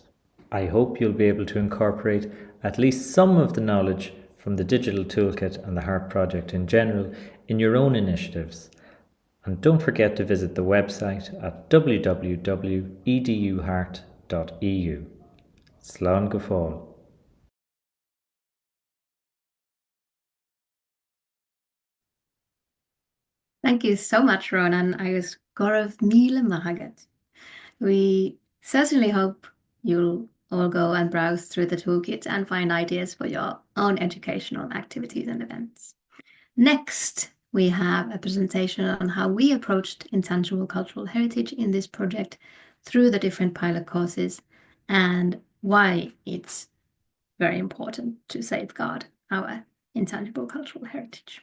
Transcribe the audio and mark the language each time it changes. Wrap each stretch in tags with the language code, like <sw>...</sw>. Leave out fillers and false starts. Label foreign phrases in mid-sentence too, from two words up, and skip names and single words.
<en>I hope you'll be able to incorporate at least some of the knowledge from the digital toolkit and the HEART project in general in your own initiatives. And don't forget to visit the website at www.eduheart.eu.</en> <ga>Slán go fóill.</ga> <en>Thank you so much, Ronan.</en> <ga>Agus gorobh míle maith.</ga> <en>We certainly hope you'll all go and browse through the toolkit and find ideas for your own educational activities and events. Next, we have a presentation on how we approached intangible cultural heritage in this project through the different pilot courses and why it's very important to safeguard our intangible cultural heritage.</en>